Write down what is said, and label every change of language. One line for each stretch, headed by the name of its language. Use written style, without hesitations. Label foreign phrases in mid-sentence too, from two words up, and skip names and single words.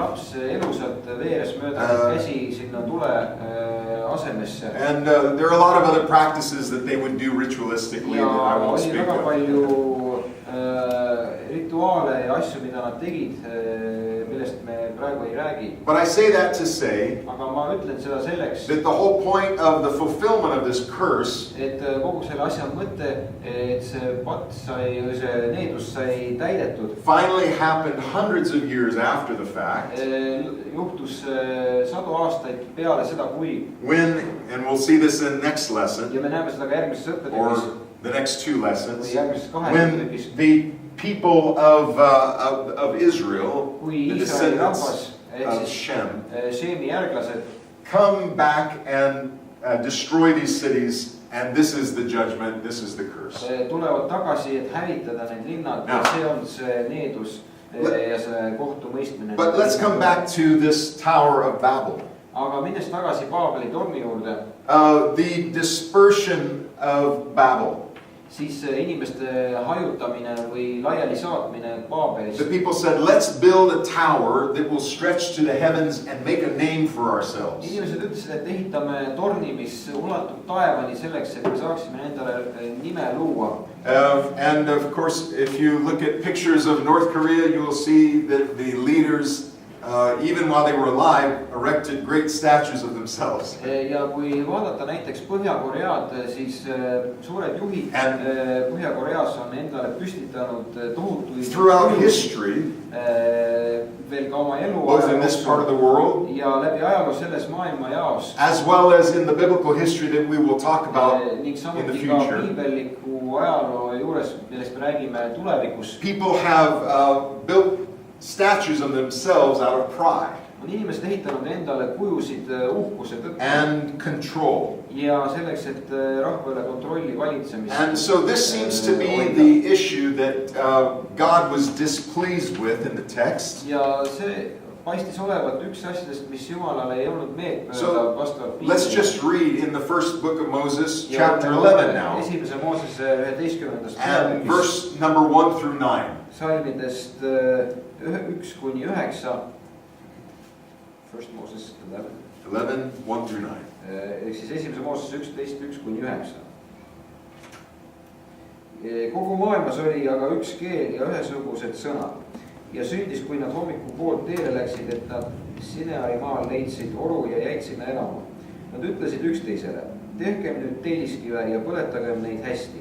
Estonian: Laps elusalt veeres mööda käsi sinna tule asemesse.
English: And there are a lot of other practices that they would do ritualistically that I won't speak
Estonian: väga
English: of.
Estonian: palju rituaale ja asju, mida nad tegid, millest me praegu ei räägi.
English: But I say that to say
Estonian: Aga ma ütlen seda selleks,
English: that the whole point of the fulfillment of this curse
Estonian: et kogu selle asja mõte, et see patt sai, see needus sai täidetud,
English: finally happened hundreds of years after the fact.
Estonian: juhtus 100 aastaid peale seda, kui
English: When, and we'll see this in next lesson,
Estonian: ja me näeme seda ka järgmises
English: or
Estonian: õppetükis
English: the next two lessons,
Estonian: või järgmises kahes
English: when
Estonian: õppetükis,
English: the people of Israel,
Estonian: kui
English: the
Estonian: Iisraeli rahvas
English: descendants
Estonian: ehk
English: of
Estonian: siis Shem, Sheemi järglased
English: come back and destroy these cities, and this is the judgment, this is the curse.
Estonian: tulevad tagasi, et hävitada need linnad ja see on see needus ja see kohtumõistmine.
English: But let's come back to this Tower of Babel.
Estonian: Aga minnes tagasi Paabeli torni juurde,
English: The dispersion of Babel.
Estonian: siis inimeste hajutamine või laiali saatmine Paabelis.
English: The people said, let's build a tower that will stretch to the heavens and make a name for ourselves.
Estonian: Inimesed ütlesid, et ehitame torni, mis ulatub taevani selleks, et me saaksime endale nime luua.
English: And of course, if you look at pictures of North Korea, you will see that the leaders, even while they were alive, erected great statues of themselves.
Estonian: Ja kui vaadata näiteks Põhja-Koread, siis suured juhid Põhja-Koreas on endale püstitanud tohutuid
English: Throughout history,
Estonian: veel ka oma elu
English: both in this part of the world,
Estonian: ja läbi ajaloo selles maailma jaos,
English: as well as in the biblical history that we will talk about
Estonian: ning
English: in the
Estonian: samuti ka
English: future,
Estonian: piibelliku ajaloo juures, millest me räägime tulevikus.
English: people have built statues of themselves out of pride
Estonian: On inimesed ehitanud endale kujusid uhkuse tõttu
English: and control.
Estonian: ja selleks, et rahva üle kontrolli valitsemist.
English: And so this seems to be the issue that God was displeased with in the text.
Estonian: Ja see paistis olevat üks asjadest, mis Jumalale ei olnud meeltmööda vastavalt
English: Let's just read in the first book of Moses, chapter 11 now,
Estonian: esimese Moosese 11.
English: and verse number 1 through 9.
Estonian: Salmidest 1 kuni 9.
English: First Moses 11. 11, 1 through 9.
Estonian: Ehk siis esimese Moosese 11, 1 kuni 9. Kogu maailmas oli aga üks keel ja ühesugused sõnad. Ja sündis, kui nad hommiku poolt teele läksid, et nad Sineari maal leidsid oru ja jäid sinna elama. Nad ütlesid üksteisele, tehkem nüüd telliskive ja põletagem neid hästi.